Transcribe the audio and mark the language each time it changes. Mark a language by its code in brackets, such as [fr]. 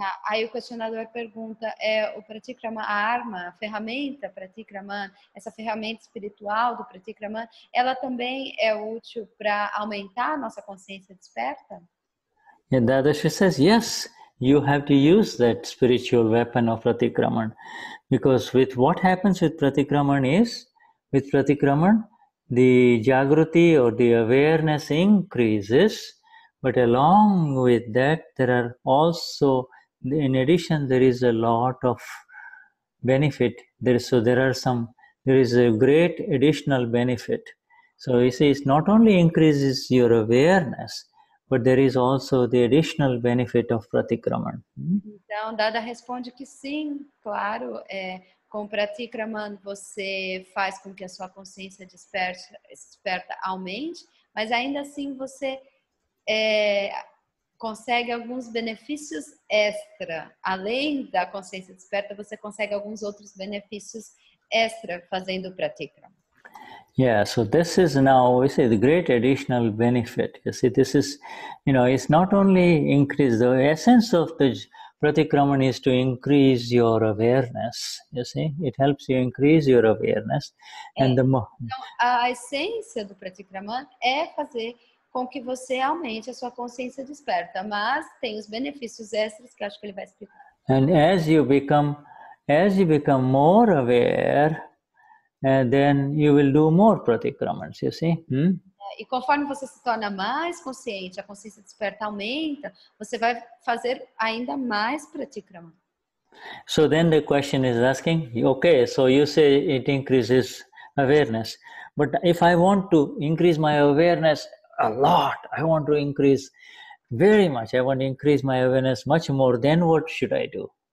[pt] Aí o questionador pergunta, o pratikraman, a arma, a ferramenta pratikraman, essa ferramenta espiritual do pratikraman, ela também é útil para aumentar a nossa consciência desperta? [en] And Dadashri says, yes, you have to use that spiritual weapon of pratikraman, because with what happens with pratikraman is, with pratikraman, the jagruti or the awareness increases, but along with that, there are also, in addition, there is a lot of benefit. There is a great additional benefit. So you see, it not only increases your awareness, but there is also the additional benefit of pratikraman. [pt] Então, Dada responde que sim, claro, com o pratikraman você faz com que a sua consciência desperta aumente, mas ainda assim você consegue alguns benefícios extra. Além da consciência desperta, você consegue alguns outros benefícios extra fazendo o pratikraman. [en] Yeah, so this is now, we say, the great additional benefit. You see, this is, it's not only increase, the essence of the pratikraman is to increase your awareness. You see, it helps you increase your awareness. And the more. [pt] Então, a essência do pratikraman é fazer com que você aumente a sua consciência desperta, mas tem os benefícios extras que eu acho que ele vai explicar. [en] And as you become more aware, and then you will do more pratikramans, you see. [pt] E conforme você se torna mais consciente, a consciência desperta aumenta, você vai fazer ainda mais pratikraman. [en] So then the question is asking, okay, so you say it increases awareness, but if I want to increase my awareness a lot, I want to increase very much, I want to increase my awareness much more, then what should I do?